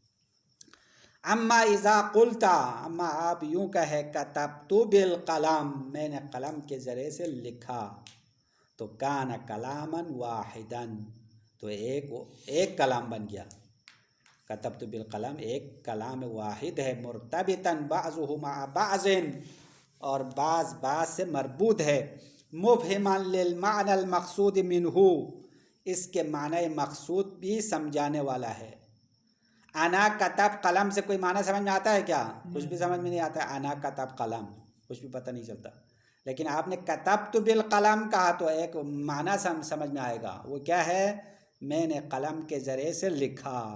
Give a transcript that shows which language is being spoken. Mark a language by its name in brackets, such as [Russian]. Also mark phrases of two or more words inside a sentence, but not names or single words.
[Arabic] أما إذا قلت, [Urdu] اما آپ یوں کہے [Arabic] كتبت بالكلام, [Urdu] میں نے قلم کے ذریعے سے لکھا, तो [Arabic] كان كلاماً واحداً, [Urdu] تو ایک کلام بن گیا. [Arabic] كتبت بالقلم [Urdu] ایک کلام واحد ہے, [Arabic] مرتبطاً بعضه ما بعض, [Urdu] اور بعض سے مربوط ہے, [Arabic] مفهماً للمعنى المقصود منه, [Urdu] اس کے معنی مقصود بھی سمجھانے والا ہے. [Arabic] أنا كتب قلم [Urdu] سے کوئی معنی سمجھ میں آتا ہے کیا? کچھ بھی سمجھ میں نہیں آتا ہے. [Arabic] أنا كتب قلم [Urdu] کچھ بھی پتا نہیں چلتا، لیکن آپ نے [Arabic] كتبت بالقلم [Urdu] کہا تو ایک معنی سمجھ میں آئے گا، وہ کیا ہے، میں نے قلم کے ذریعے سے لکھا.